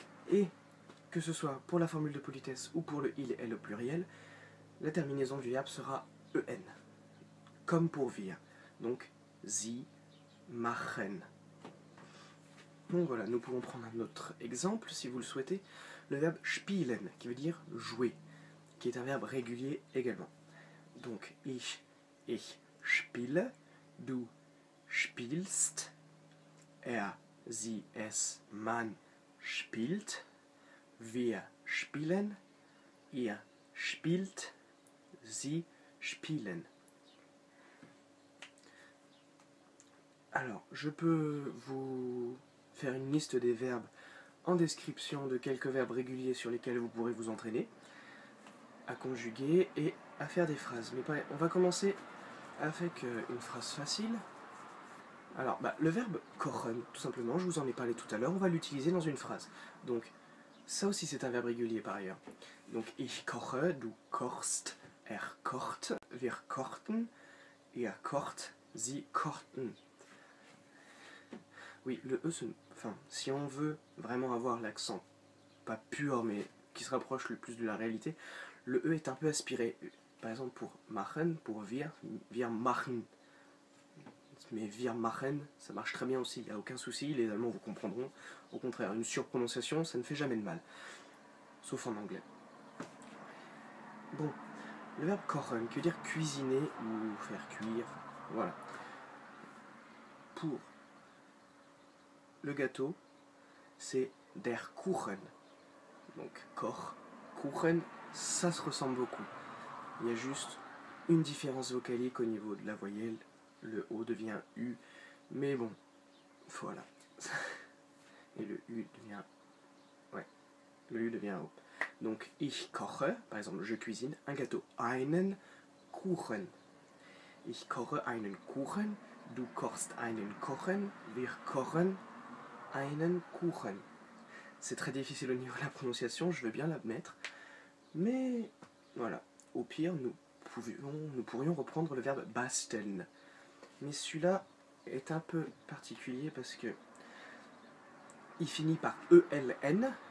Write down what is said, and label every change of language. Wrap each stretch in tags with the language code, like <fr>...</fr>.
<fr>Et que ce soit pour la formule de politesse ou pour le il et le pluriel, la terminaison du verbe sera en. Comme pour wir. Donc,</fr> <de>sie machen.</de> <fr>Donc voilà, nous pouvons prendre un autre exemple, si vous le souhaitez, le verbe spielen, qui veut dire jouer, qui est un verbe régulier également.</fr> <de>Donc, ich spiele, du spielst, er, sie, es, man spielt, wir spielen, ihr spielt, sie spielen.</de> <fr>Alors, je peux vous faire une liste des verbes en description de quelques verbes réguliers sur lesquels vous pourrez vous entraîner à conjuguer et à faire des phrases. Mais on va commencer avec une phrase facile. Alors, le verbe kochen, tout simplement, je vous en ai parlé tout à l'heure, on va l'utiliser dans une phrase. Donc, ça aussi c'est un verbe régulier par ailleurs.</fr> <de>Donc, ich koche, du kochst, er kocht, wir kochten, ihr kocht, sie kochten.</de> <fr>Oui, le E, si on veut vraiment avoir l'accent, pas pur, mais qui se rapproche le plus de la réalité, le E est un peu aspiré. Par exemple, pour machen, pour</fr> <de>wir machen.</de> <fr>Mais</fr> <de>wir machen,</de> <fr>ça marche très bien aussi, il n'y a aucun souci, les Allemands vous comprendront. Au contraire, une surprononciation, ça ne fait jamais de mal. Sauf en anglais. Bon, le verbe kochen, qui veut dire cuisiner ou faire cuire, voilà. Pour le gâteau, c'est</fr> <de>der Kuchen.</de> <fr>Donc, Koch, Kuchen, ça se ressemble beaucoup. Il y a juste une différence vocalique au niveau de la voyelle. Le O devient U, mais bon, voilà. Et le U devient... Ouais, le U devient O. Donc,</fr> <de>ich koche,</de> <fr>par exemple, je cuisine un gâteau.</fr> <de>Einen Kuchen. Ich koche einen Kuchen, du kochst einen Kuchen, wir kochen einen Kuchen.</de> <fr>C'est très difficile au niveau de la prononciation, je veux bien l'admettre. Mais voilà, au pire, nous pourrions reprendre le verbe basteln. Mais celui-là est un peu particulier parce que il finit par ELN.</fr>